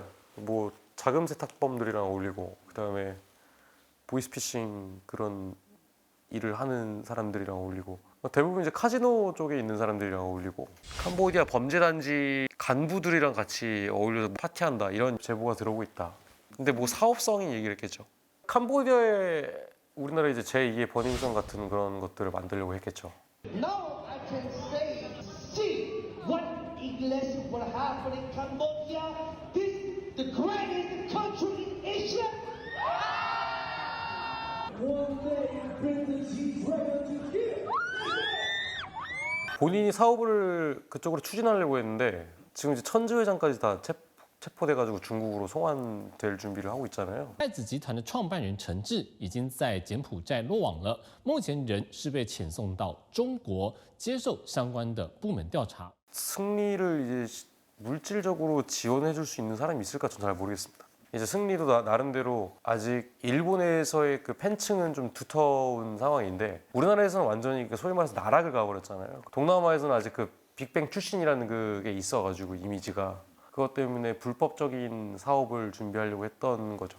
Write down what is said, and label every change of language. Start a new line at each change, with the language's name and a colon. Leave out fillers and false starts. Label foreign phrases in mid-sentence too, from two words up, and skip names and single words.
Korean: 뭐 자금 세탁범들이랑 어울리고 그다음에 보이스피싱 그런 일을 하는 사람들이랑 어울리고 대부분 이제 카지노 쪽에 있는 사람들이랑 어울리고 캄보디아 범죄단지 간부들이랑 같이 어울려서 파티한다 이런 제보가 들어오고 있다. 근데 뭐 사업성인 얘기를 했겠죠. 캄보디아에 우리나라 이제 제2의 버닝썬 같은 그런 것들을 만들려고 했겠죠.
English: Now I can say, see what English will happen in Cambodia. This the greatest country in Asia. One day bring the G-Dragon to here.
Korean: 본인이 사업을 그쪽으로 추진하려고 했는데 지금 이제 천지 회장까지 다 체포돼가지고 중국으로 송환될 준비를 하고 있잖아요.
Chinese: 太子集团的创办人陈志已经在柬埔寨落网了，目前人是被遣送到中国接受相关的部门调查。
Korean: 승리를 이제 물질적으로 지원해줄 수 있는 사람이 있을까 전 잘 모르겠습니다. 이제 승리도 나름대로 아직 일본에서의 그 팬층은 좀 두터운 상황인데 우리나라에서는 완전히 소위 말해서 나락을 가버렸잖아요. 동남아에서는 아직 그 빅뱅 출신이라는 그게 있어가지고 이미지가 그것 때문에 불법적인 사업을 준비하려고 했던 거죠.